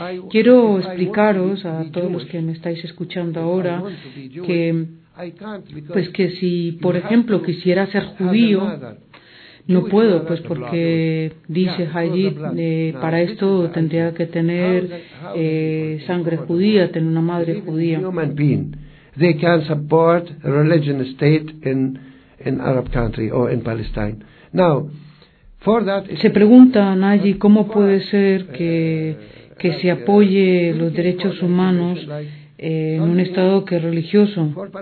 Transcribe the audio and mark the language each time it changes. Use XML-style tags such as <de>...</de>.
<es>Quiero explicaros a todos los que me estáis escuchando ahora que si, por ejemplo, quisiera ser judío, no puedo, pues porque, dice Haji, para esto tendría que tener sangre judía, tener una madre judía.</es> <en>They can support a religion state in Arab country or in Palestine. Now, for that,</en> <es>se pregunta Haji cómo puede ser que se apoye los derechos humanos en un estado que es religioso.</es>